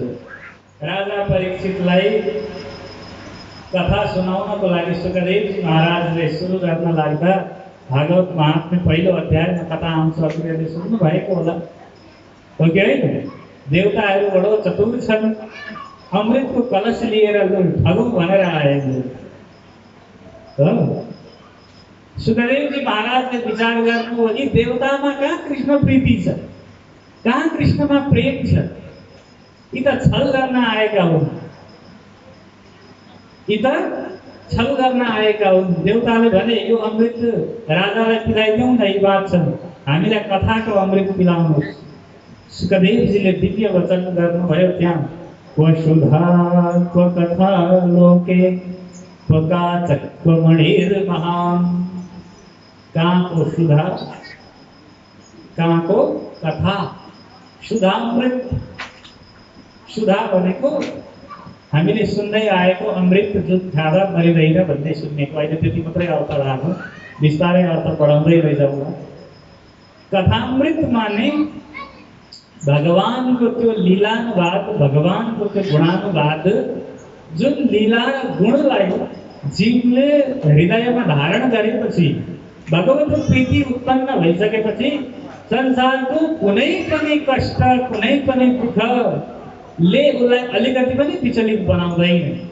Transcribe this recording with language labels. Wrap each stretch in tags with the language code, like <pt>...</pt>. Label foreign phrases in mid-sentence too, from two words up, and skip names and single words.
<ne>राजा परीक्षितलाई कथा सुनाउनको लागि सुखदेवजी महाराजले सुरु गर्न लाग्दा भागवत महात्म्य पहिलो अध्यायमा कथा आउँछ, हजुरहरूले सुन्नु भएको होला, हो कि होइन? देवताहरू बडो चतुर छन्, अमृतको कलश लिएर ठगौँ भनेर आए। सुखदेवजी महाराजले विचार गर्नुभयो कि देवतामा कहाँ कृष्ण प्रीति छ, कहाँ कृष्णमा प्रेम छ, यी त छल गर्न आएका हुन्, यी त छल गर्न आएका हुन्। देवताले भने यो अमृत राजालाई पिलाइदिउँ न, यी बात छन्, हामीलाई कथाको अमृत पिलाउनुहोस्। सुखदेवजीले दिव्य वचन गर्नुभयो त्यहाँ,</ne> <sa>क्व क्व कथा लोके क्व मणिर्महान्।</sa> <ne>कहाँको सुधा, कहाँको कथा, सुधामृत। सुधा भनेको हामीले सुन्दै आएको अमृत जुन खाँदा मरिँदैन भन्ने सुन्नेको, अहिले त्यति मात्रै अर्थ राख्नु, बिस्तारै अर्थ बढाउँदै लैजाउँला। कथामृत माने भगवानको त्यो लीलानुवाद, भगवानको त्यो गुणानुवाद, जुन लीला गुणलाई जीवले हृदयमा धारण गरेपछि, भगवत प्रीति उत्पन्न भइसकेपछि संसारको कुनै पनि कष्ट, कुनै पनि दुःखले उसलाई अलिकति पनि विचलित बनाउँदैन।</ne>